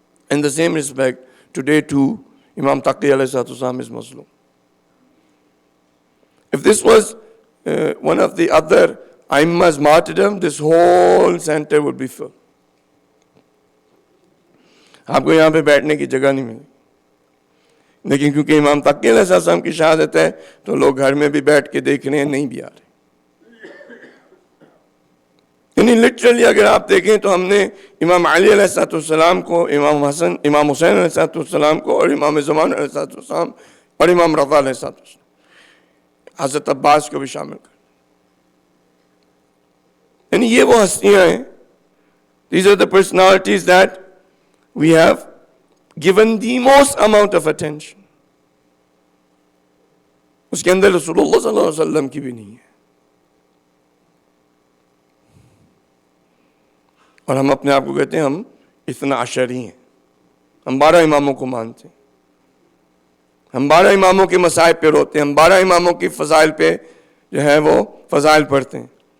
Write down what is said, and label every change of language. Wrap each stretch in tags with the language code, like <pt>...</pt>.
<en>In the same respect, today too, Imam Taqi ﷺ is Muslim. If this was one of the other Aimma's martyrdom, this whole center would be full.</en> <hi>आपको यहाँ पे बैठने की जगह नहीं मिली, लेकिन क्योंकि इमाम तक़ी अलैहिस्सलाम की शहादत है तो लोग घर में भी बैठ के देख रहे हैं, नहीं भी आ रहे. यानी लिटरली अगर आप देखें तो हमने इमाम अली अलैहिस्सलाम को, इमाम हसन, इमाम हुसैन अलैहिस्सलाम को, और इमाम ज़मान अलैहिस्सलाम और इमाम रज़ा अलैहिस्सलाम, हज़रत अब्बास को भी शामिल कर, यानी ये वो हस्तियां हैं.</hi> <en>These are the personalities that we have given the most amount of attention.</en> <hi>उसके अंदर रसूलुल्लाह सल्लल्लाहु अलैहि वसल्लम की भी नहीं है. और हम अपने आप को कहते हैं हम इतना अशरी हैं, हम 12 इमामों को मानते हैं, हम 12 इमामों के मसाइब पे रोते हैं, हम 12 इमामों की फ़ज़ाइल पे जो है वो फ़ज़ाइल पढ़ते हैं.</hi>